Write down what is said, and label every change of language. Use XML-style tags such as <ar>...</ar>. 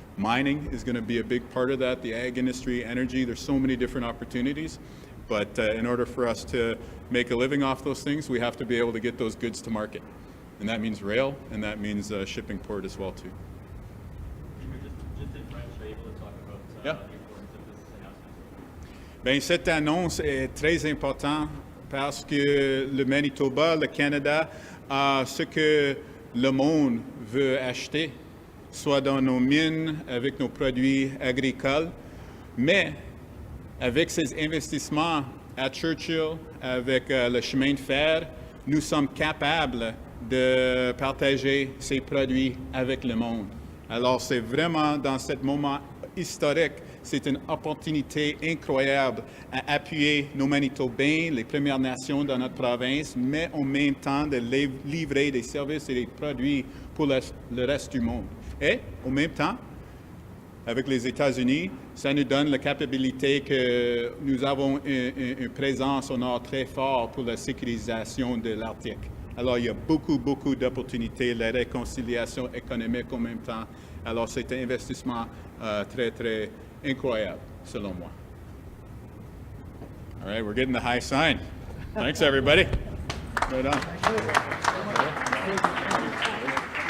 <en>Mining is going to be a big part of that, the ag industry, energy, there's so many different opportunities. But in order for us to make a living off those things, we have to be able to get those goods to market. And that means rail, and that means shipping port as well, too. Just in French, are you able to talk about Yeah. the importance of this announcement?</en> <fr>Bien, cette annonce est très importante parce que le Manitoba, le Canada, a ce que le monde veut acheter, soit dans nos mines, avec nos produits agricoles, mais avec ces investissements à Churchill, avec le chemin de fer, nous sommes capables de partager ces produits avec le monde. Alors, c'est vraiment dans ce moment historique, c'est une opportunité incroyable à appuyer nos Manitobains, les Premières Nations dans notre province, mais en même temps de livrer des services et des produits pour le reste du monde. Et en même temps, avec les États-Unis, ça nous donne la capacité que nous avons une présence au nord très fort pour la sécurisation de l'Arctique. Alors, il y a beaucoup, beaucoup d'opportunités, la réconciliation économique en même temps. Alors, c'est un investissement très, très incroyable, selon moi.</fr> <en>All right, we're getting the high sign. Thanks, everybody. Right on.</en>